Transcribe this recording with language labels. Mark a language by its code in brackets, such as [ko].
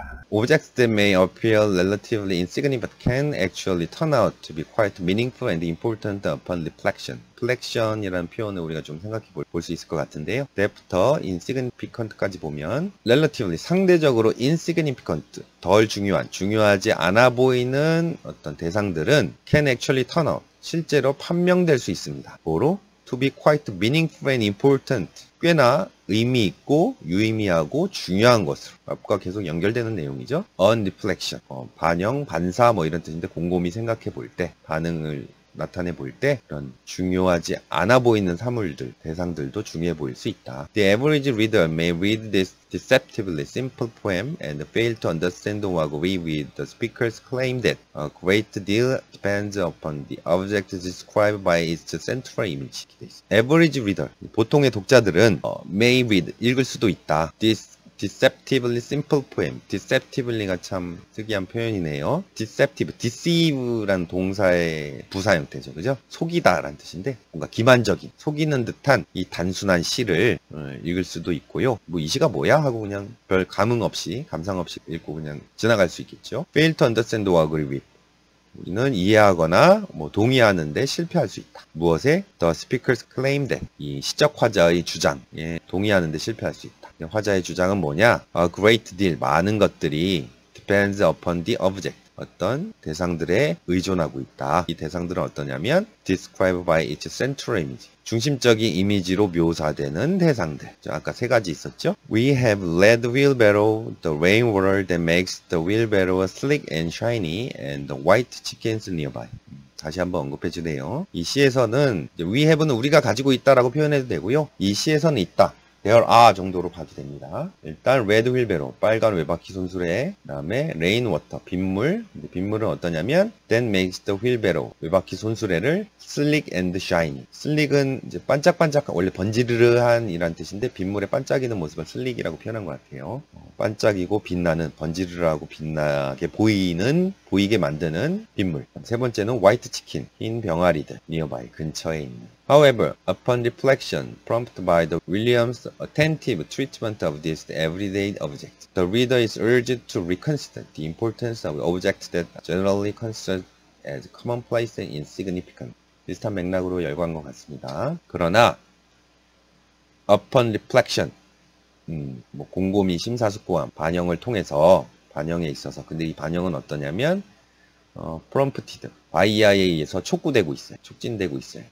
[en] Objects that may appear relatively insignificant can actually turn out to be quite meaningful and important upon reflection. [ko] reflection이라는 표현을 우리가 좀 생각해 볼 수 있을 것 같은데요. 그때부터 insignificant까지 보면 relatively 상대적으로 insignificant 덜 중요하지 않아 보이는 어떤 대상들은 [en] can actually turn out [ko] 실제로 판명될 수 있습니다. 뭐로? [en] To be quite meaningful and important. [ko] 꽤나 의미 있고 유의미하고 중요한 것으로. 앞과 계속 연결되는 내용이죠. [en] On reflection. [ko] 반영, 반사 뭐 이런 뜻인데 곰곰이 생각해 볼 때 반응을 나타내 볼 때 그런 중요하지 않아 보이는 사물들, 대상들도 중요해 보일 수 있다. [en] The average reader may read this deceptively simple poem and fail to understand or agree with the speaker's claim that a great deal depends upon the object described by its central image. [ko] Average reader, 보통의 독자들은 [en] may read, [ko] 읽을 수도 있다. [en] This deceptively simple poem. [ko] deceptively가 참 특이한 표현이네요. deceptive, deceive라는 동사의 부사 형태죠. 그죠? 속이다 라는 뜻인데 뭔가 기만적인, 속이는 듯한 이 단순한 시를 읽을 수도 있고요. 뭐 이 시가 뭐야? 하고 그냥 별 감흥 없이, 감상 없이 읽고 그냥 지나갈 수 있겠죠. [en] fail to understand or agree with. [ko] 우리는 이해하거나 뭐 동의하는데 실패할 수 있다. 무엇에? [en] The speaker's claim that. [ko] 이 시적 화자의 주장에 동의하는데 실패할 수 있다. 화자의 주장은 뭐냐? [en] A great deal, [ko] 많은 것들이 [en] depends upon the object. [ko] 어떤 대상들에 의존하고 있다. 이 대상들은 어떠냐면 [en] described by its central image. [ko] 중심적인 이미지로 묘사되는 대상들. 아까 세 가지 있었죠? [en] We have lead wheelbarrow, the rainwater that makes the wheelbarrow slick and shiny, and the white chickens nearby. [ko] 다시 한번 언급해 주네요. 이 시에서는 [en] we have [ko] 는 우리가 가지고 있다라고 표현해도 되고요. 이 시에서는 있다. [en] There are [ko] 정도로 봐도 됩니다. 일단 [en] red wheelbarrow, [ko] 빨간 외바퀴 손수레, 그 다음에 rainwater, 빗물. 빗물은 어떠냐면 [en] that makes the wheelbarrow, [ko] 외바퀴 손수레를 [en] slick and shiny. [ko] slick은 이제 반짝반짝한, 원래 번지르르한 이란 뜻인데 빗물에 반짝이는 모습을 slick이라고 표현한 것 같아요. 반짝이고 빛나는, 번지르르하고 빛나게 보이게 만드는 빗물. 세 번째는 white chicken, 흰 병아리들, nearby, 근처에 있는. [en] However, upon reflection, prompted by the Williams' attentive treatment of this everyday object, the reader is urged to reconsider the importance of objects that are generally considered as commonplace and insignificant. [ko] 비슷한 맥락으로 열거한 것 같습니다. 그러나, [en] upon reflection, [ko] 뭐 곰곰이 심사숙고한 반영을 통해서, 반영에 있어서, 근데 이 반영은 어떠냐면, prompted, 바이아에 의해서 촉구되고 있어요. 촉진되고 있어요.